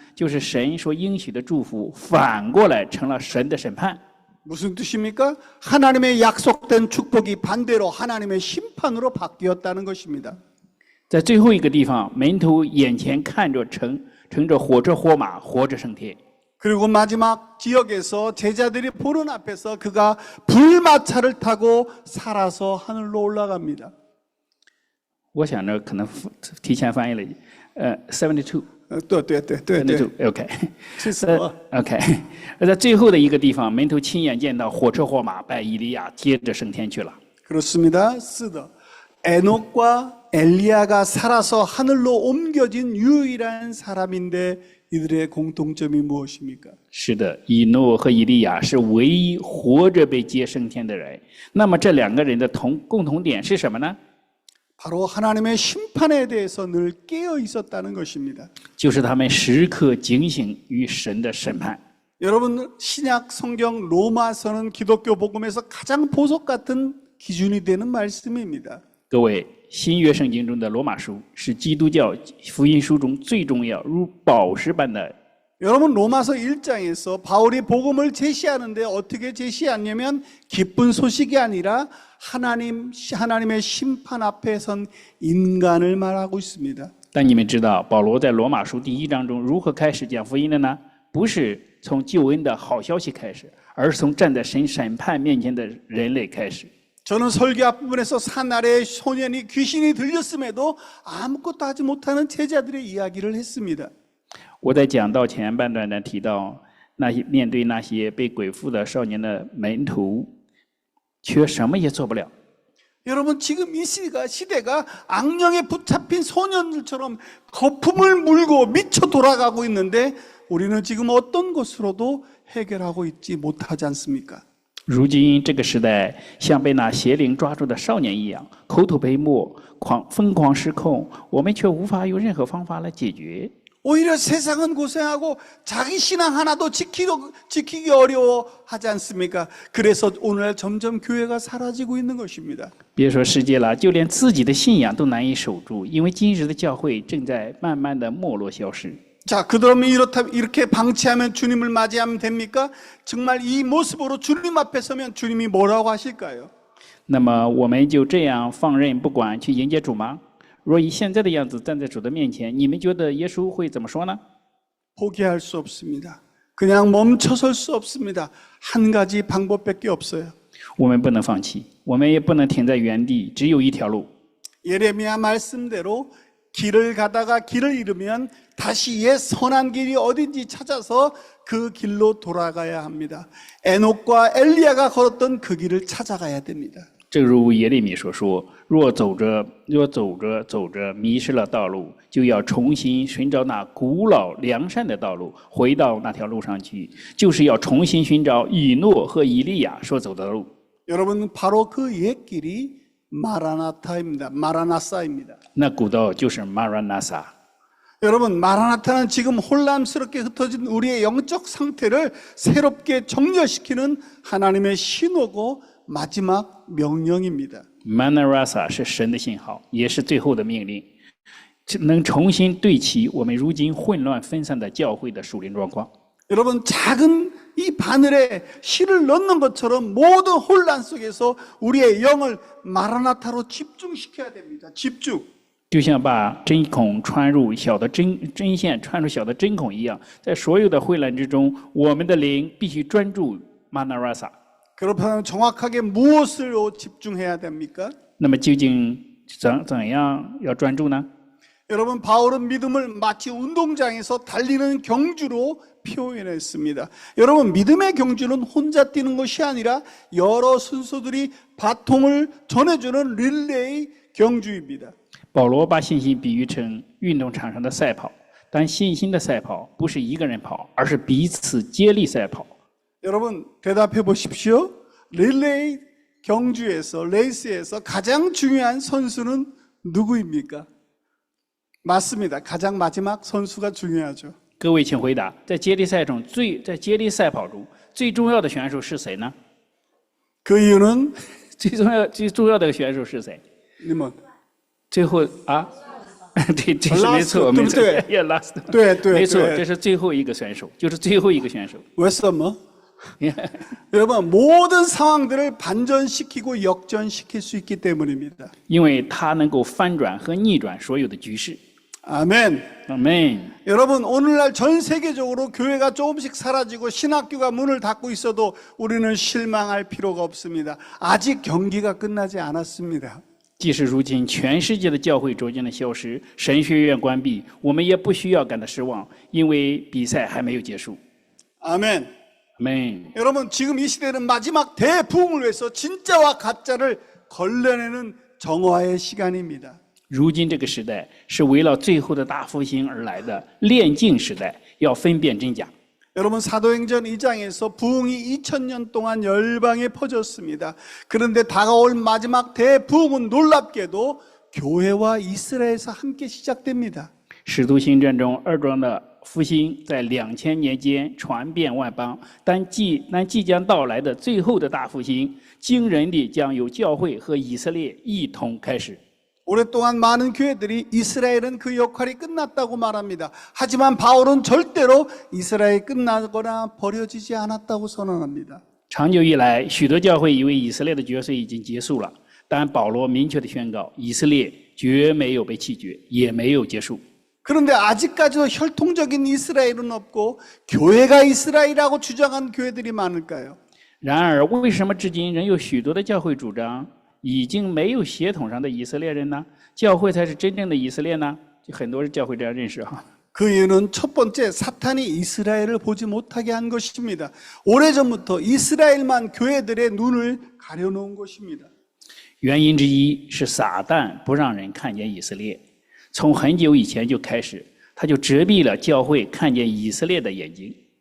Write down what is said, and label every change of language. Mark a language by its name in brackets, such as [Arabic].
[Chinese] 就是神所应许的祝福，反过来成了神的审判。 [Korean] 무슨 뜻입니까? 하나님의 약속된 축복이 반대로 하나님의 심판으로 바뀌었다는 것입니다. [Chinese] 在最后一个地方，门徒眼前看着乘着火车火马，活着升天。 [Korean] 그리고 마지막 지역에서 제자들이 보는 앞에서 그가 불마차를 타고 살아서 하늘로 올라갑니다. [Chinese] 我想着可能提前翻译了，72。对， OK，是什么？ OK， 在最后的一个地方，门徒亲眼见到火车火马拜以利亚接着升天去了。 [Korean] 그렇습니다. 쓰더. 에녹과 엘리야가 살아서 하늘로 옮겨진 유일한 사람인데 이들의 공통점이 무엇입니까? [Chinese] 是的，以诺和以利亚是唯一活着被接升天的人。那么这两个人的共同点是什么呢？ [Korean] 바로 하나님의 심판에 대해서 늘 깨어 있었다는 것입니다. [Chinese] 就是他们时刻警醒于神的审判。 [Korean] 여러분 신약 성경 로마서는 기독교 복음에서 가장 보석 같은 기준이 되는 말씀입니다. [Chinese] 各位，新约圣经中的罗马书是基督教福音书中最重要、如宝石般的。 [Korean] 여러분 로마서 1장에서 바울이 복음을 제시하는데 어떻게 제시하냐면 기쁜 소식이 아니라 하나님의 심판 앞에 선 인간을 말하고 있습니다. [Chinese] 但你们知道保罗在罗马书第1章中如何开始讲福音的呢？不是从救恩的好消息开始，而是从站在神审判面前的人类开始。 [Korean] 저는 설교 앞부분에서 산 아래의 소년이 귀신이 들렸음에도 아무것도 하지 못하는 제자들의 이야기를 했습니다. [Chinese] 我在讲道前半段呢提到，面对那些被鬼附的少年的门徒，却什么也做不了。 [Korean] 여러분 지금 이 시대가 악령에 붙잡힌 소년들처럼 거품을 물고 미쳐 돌아가고 있는데 우리는 지금 어떤 것으로도 해결하고 있지 못하지 않습니까? [Chinese] 如今这个时代像被那邪灵抓住的少年一样，口吐白沫，疯狂失控，我们却无法用任何方法来解决。 [Korean] 오히려 세상은 고생하고 자기 신앙 하나도 지키기 어려워하지 않습니까? 그래서 오늘날 점점 교회가 사라지고 있는 것입니다. [Chinese] 别说世界了，就连自己的信仰都难以守住，因为今日的教会正在慢慢的没落消失。 [Korean] 자, 그러면 이렇게 방치하면 주님을 맞이하면 됩니까? 정말 이 모습으로 주님 앞에 서면 주님이 뭐라고 하실까요? [Chinese] 那么我们就这样放任不管去迎接主吗？若以现在的样子站在主的面前，你们觉得耶稣会怎么说呢？ [Korean] 포기할 수 없습니다. 그냥 멈춰설 수 없습니다. 한 가지 방법밖에 없어요. [Chinese] 我们不能放弃，我们也不能停在原地，只有一条路。 [Korean] 예레미야 말씀대로 길을 가다가 길을 잃으면 다시 옛 선한 길이 어딘지 찾아서 그 길로 돌아가야 합니다. 에녹과 엘리야가 걸었던 그 길을 찾아가야 됩니다. [Chinese] 正如耶利米所说：“若走着迷失了道路，就要重新寻找那古老良善的道路，回到那条路上去，就是要重新寻找以诺和以利亚所走的路。” [Korean] 여러분 바로 그 옛 길이 마라나사입니다. [Chinese] 那古道就是马拉纳撒。 [Korean] 여러분 마라나타는 지금 혼란스럽게 흩어진 우리의 영적 상태를 새롭게 정렬시키는 하나님의 신호고 마지막 명령입니다. [Chinese] Manarasa 是神的信号，也是最后的命令，能重新对齐我们如今混乱分散的教会的属灵状况。 [Korean] 여러분 작은 이 바늘에 실을 넣는 것처럼 모든 혼란 속에서 우리의 영을 마라나타로 집중시켜야 됩니다. 집중. [Chinese] 就像把针孔穿入小的针线穿入小的针孔一样，在所有的混乱之中，我们的灵必须专注 Manarasa。 [Korean] 그렇다면 정확하게 무엇으로 집중해야 됩니까? [Chinese] 那么究竟怎样要专注呢？ [Korean] 여러분 바울은 믿음을 마치 운동장에서 달리는 경주로 표현했습니다. 여러분 믿음의 경주는 혼자 뛰는 것이 아니라 여러 순서들이 바통을 전해주는 릴레이 경주입니다. [Chinese] 保罗把信心比喻成运动场上的赛跑，但信心的赛跑不是一个人跑，而是彼此接力赛跑。 [Korean] 여러분 대답해 보십시오. 릴레이 경주에서 레이스에서 가장 중요한 선수는 누구입니까? 맞습니다. 가장 마지막 선수가 중요하죠. [Chinese] 各位请回答，在接力赛跑中最重要的选手是谁呢？ [Korean] 그 이유는 [Chinese] 最重要的选手是谁？ [Korean] 님은 [Chinese] 最后啊，对，这是没错，没错，也 [English] last， [Chinese] 对，没错，这是最后一个选手，就是最后一个选手。 [Korean] 왜 [Chinese] 什么? [Korean] 여러분 모든 상황들을 반전시키고 역전시킬 수 있기 때문입니다. [Chinese] 因为他能够翻转和逆转所有的局势。 [Korean] 아멘. 아멘。 여러분, 오늘날 전 세계적으로 교회가 조금씩 사라지고 신학교가 문을 닫고 있어도 우리는 실망할 필요가 없습니다. 아직 경기가 끝나지 않았습니다. [Chinese] 即使如今全世界的教会逐渐的消失，神学院关闭，我们也不需要感到失望，因为比赛还没有结束。 [Korean] 아멘. 아멘。 여러분, 지금 이 시대는 마지막 대부흥을 위해서 진짜와 가짜를 걸러내는 정화의 시간입니다. [Chinese] 如今这个时代是围绕最后的大复兴而来的炼净时代，要分辨真假。 [Korean] 여러분, 사도행전 2장에서 부흥이 2000년 동안 열방에 퍼졌습니다. 그런데 다가올 마지막 대부흥은 놀랍게도 교회와 이스라엘에서 함께 시작됩니다. [Chinese] 使徒行传中二章的复兴在2000年间传遍万邦，但即将到来的最后的大复兴，惊人地将由教会和以色列一同开始。 [Korean] 오랫동안 많은 교회들이 이스라엘은 그 역할이 끝났다고 말합니다. 하지만 바울은 절대로 이스라엘이 끝나거나 버려지지 않았다고 선언합니다. [Chinese] 长久以来，许多教会以为以色列的角色已经结束了，但保罗明确地宣告，以色列绝没有被弃绝，也没有结束。 [Korean] 그런데 아직까지도 혈통적인 이스라엘은 없고 교회가 이스라엘이라고 주장한 교회들이 많을까요? [Chinese] 然而，为什么至今仍有许多的教会主张已经没有血统上的以色列人呢？教会才是真正的以色列呢？就很多教会这样认识哈。 [Korean] 그 이유는 첫 번째, 사탄이 이스라엘을 보지 못하게 한 것입니다. 오래전부터 이스라엘만 교회들의 눈을 가려놓은 것입니다. [Chinese] 原因之一是撒旦不让人看见以色列，从很久以前就开始，他就遮蔽了教会看见以色列的眼睛。